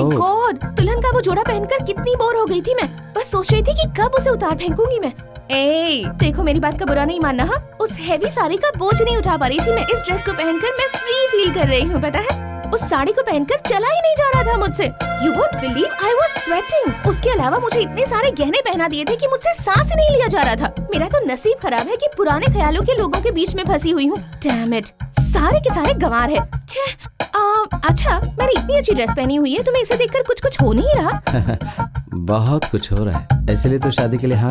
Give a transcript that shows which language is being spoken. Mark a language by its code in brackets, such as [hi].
[hi] ओह। God, दुल्हन का वो जोड़ा पहनकर कितनी बोर हो गई थी मैं। बस सोच रही थी कि कब उसे उतार फेंकूंगी मैं। ए, देखो मेरी बात का बुरा नहीं मानना हाँ। उस हैवी साड़ी का बोझ नहीं उठा पा रही थी मैं। इस ड्रेस को पहनकर मैं फ्री फील कर रही हूँ, पता है? उस साड़ी को पहनकर चला ही नहीं जा रहा था मुझसे। [en] You won't believe I was sweating। [hi] उसके अलावा मुझे इतने सारे गहने पहना दिए थे कि मुझसे सांस ही नहीं लिया जा रहा था। मेरा तो नसीब खराब है कि पुराने ख्यालों के लोगों के बीच में फंसी हुई हूँ। [en] Damn it, [hi] सारे के सारे गंवार है। अच्छा, मैंने इतनी अच्छी ड्रेस पहनी हुई है, तुम्हें इसे देखकर कुछ हो नहीं रहा? बहुत कुछ हो रहा है, इसलिए तो शादी के लिए हाँ